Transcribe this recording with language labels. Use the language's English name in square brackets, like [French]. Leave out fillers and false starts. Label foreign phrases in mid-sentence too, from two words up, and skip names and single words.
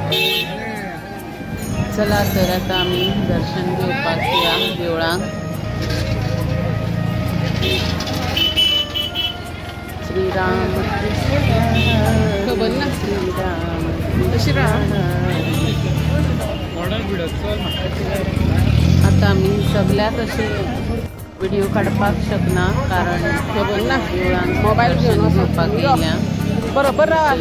[Konkani] चला तर आता आम्ही दर्शन घेवपाक या देवळांक. श्रीराम श्रीराम आता मी सगळ्यात असे व्हिडिओ काढपाक शकना कारण देवळान मोबाईल घेवपाक गेल्या बरोबर